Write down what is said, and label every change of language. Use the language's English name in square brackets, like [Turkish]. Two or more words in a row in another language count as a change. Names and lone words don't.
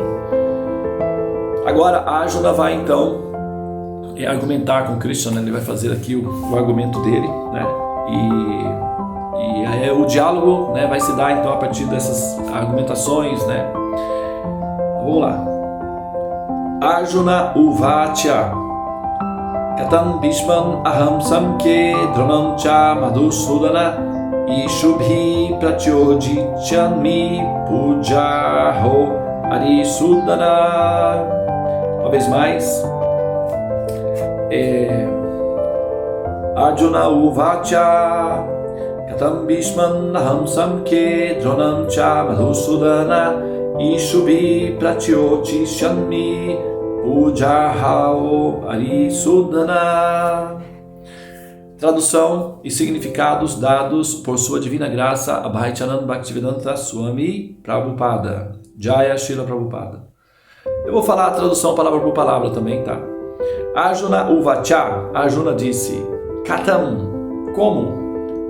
[Portuguese] Agora a Arjuna vai então argumentar com Krishna, ele vai fazer aqui o argumento dele, e o diálogo vai se dar então a partir dessas argumentações, Vamos lá. [Sanskrit] अर्जुन उवाच कथं भीष्मम् अहं संख्ये द्रोणं च मधुसूदन इषुभिः प्रतियोत्स्यामि पूजार्हौ अरिसूदन. [Portuguese] Uma vez mais. [Sanskrit] अर्जुन उवाच कथं भीष्मम् अहं संख्ये द्रोणं च मधुसूदन इषुभिः प्रतियोत्स्यामि पूजार्हौ अरिसूदन. [Portuguese] Tradução e significados dados por Sua Divina Graça Abhay Charan Bhaktivedanta Swami Prabhupada. [Sanskrit] जय श्रील प्रभुपाद. [Portuguese] Eu vou falar a tradução palavra por palavra também, tá? [Sanskrit] अर्जुन उवाच, [Portuguese] Arjuna disse, Katam, como?